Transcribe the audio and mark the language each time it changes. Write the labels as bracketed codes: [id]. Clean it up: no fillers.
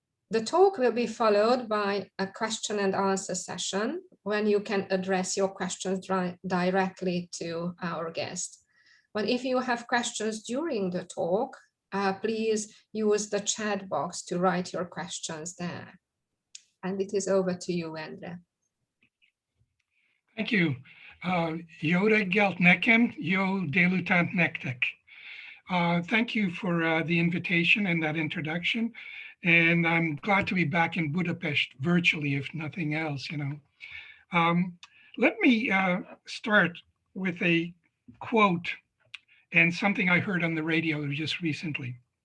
[en] The talk will be followed by a question and answer session when you can address your questions directly to our guest. But if you have questions during the talk, please use the chat box to write your questions there. And it is over to you, Endre. Thank you. [hu] Jó reggelt nekem, jó délután nektek. [en] Thank you for the invitation and that introduction. And I'm glad to be back in Budapest virtually, if nothing else, Let me start with a quote and something I heard on the radio just recently.